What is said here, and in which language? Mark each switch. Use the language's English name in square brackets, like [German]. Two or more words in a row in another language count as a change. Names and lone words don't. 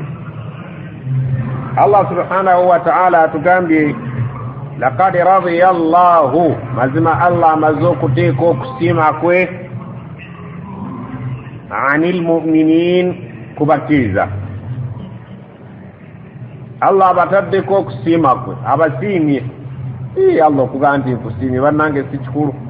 [Ganda] Allah [Arabic] سبحانه وتعالى [Ganda] atugambye [Arabic] لقد رضي الله, [Ganda] mazima Allah amaze okuteeka okusiima kwe [Arabic] عن المؤمنين, [Ganda] kubakkiriza. Allah abataddeko okusiima kwe, abasiimye. Allah okugamba nti nkusiimye bannange si kikulu.